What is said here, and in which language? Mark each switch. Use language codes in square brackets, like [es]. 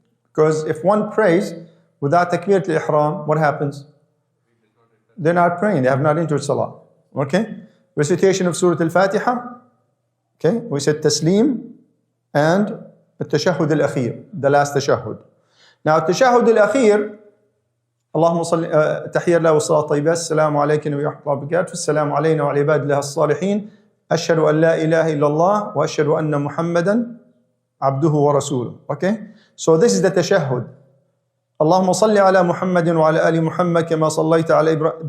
[en] Because if one prays without takbirat al-ihram, what happens? They're not praying, they have not entered salah, okay? Recitation of Surah Al-Fatiha, okay? We said taslim and [ar] التشهد الأخير, [en] the last tashahhud. Now [ar] التشهد الأخير, اللهم صل تحية الله والصلاة الطيبة السلام عليك ورحمة الله وبركاته السلام علينا وعلى عباد الله الصالحين أشهد أن لا إله إلا الله وأشهد أن محمدا عبده ورسوله. [en] Okay, so this is the tashahhud. [ar] اللهم صل على محمد وعلى آل محمد كما صليت على إبراهيم.